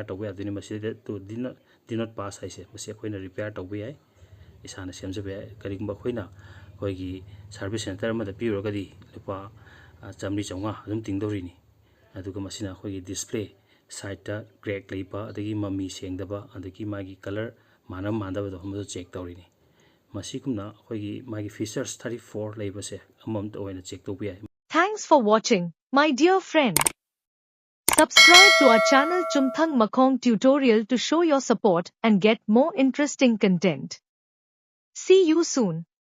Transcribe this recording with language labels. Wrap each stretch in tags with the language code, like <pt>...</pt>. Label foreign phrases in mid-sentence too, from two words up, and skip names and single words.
<mni>ꯇꯧꯕ ꯌꯥꯗꯣꯏꯅꯤ꯫ ꯃꯁꯤꯗ ꯗꯤ</mni> <en>not pass</en> <mni>ꯍꯥꯏꯁꯦ, ꯃꯁꯤ ꯑꯩꯈꯣꯏꯅ ꯔꯤꯄꯦꯌꯥꯔ ꯇꯧꯕ ꯌꯥꯏ, ꯏꯁꯥꯅ ꯁꯦꯝꯖꯕ ꯌꯥꯏ꯫ ꯀꯔꯤꯒꯨꯝꯕ ꯑꯩꯈꯣꯏꯅ ꯑꯩꯈꯣꯏꯒꯤ</mni> <en>service center</en> <mni>ꯑꯃꯗ ꯄꯤꯔꯨꯔꯒꯗꯤ ꯂꯨꯄꯥ 100-150 ꯑꯗꯨꯝ ꯇꯤꯡꯗꯧꯔꯤꯅꯤ꯫ ꯑꯗꯨꯒ ꯃꯁꯤꯅ ꯑꯩꯈꯣꯏꯒꯤ</mni> <en>display side</en> <mni>ꯀ꯭ꯔꯦꯛ ꯂꯩꯕ, ꯑꯗꯒꯤ ꯃꯃꯤ ꯁꯦꯡꯗꯕ, ꯑꯗꯒꯤ ꯃꯥꯒꯤ ꯀꯂꯔ ꯃꯥꯟꯅꯕꯗꯣ ꯃꯗꯨ ꯆꯦꯛ ꯇꯧꯔꯤꯅꯤ꯫ ꯃꯁꯤꯒꯨꯝꯅ ꯑꯩꯈꯣꯏꯒꯤ ꯃꯥꯒꯤ ꯐꯤꯆꯔꯁ 34 ꯂꯩꯕꯁꯦ ꯑꯃꯃꯝꯇ ꯑꯣꯏꯅ ꯆꯦꯛ ꯇꯧꯕ ꯌꯥꯏ꯫</mni> <en>Thanks for watching, my dear friend. Subscribe to our channel Chumthang Makong Tutorial to show your support and get more interesting content. See you soon.</en>